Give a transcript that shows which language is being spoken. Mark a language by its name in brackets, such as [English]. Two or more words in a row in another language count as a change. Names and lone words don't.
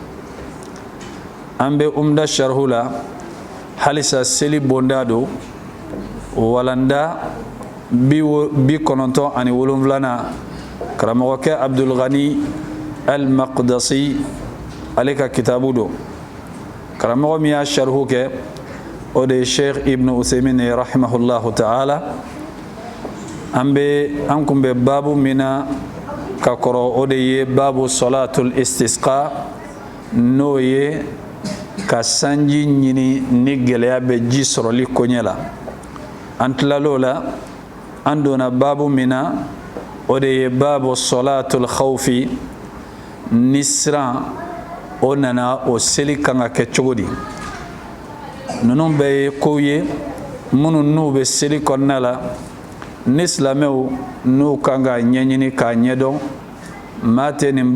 [Bambara] an bɛ umda sharhu la halisa seli bonda do walanda 97 karamɔgɔkɛ Abdul Ghani al-Maqdisi ale ka kitabu do karamɔgɔ min y'a sharhu kɛ o de ye Sheikh Ibn Uthaymin [Arabic] رحمه الله تعالى [Bambara] an kun bɛ babu min na ka kɔrɔ o de ye [Arabic] باب صلاة الاستسقاء [Bambara] n'o ye ka sanji ɲini ni gɛlɛya bɛ ji sɔrɔli koɲɛ la an tilal'o la an donna babu min na o de ye [Arabic] باب صلاة الخوف [Bambara] ni siran o nana o seli kan ka kɛ cogo di ninnu bɛɛ ye kow ye minnu n'u bɛ seli kɔnɔna la ni silamɛw n'u kan ka ɲɛɲini k'a ɲɛdɔn maa tɛ nin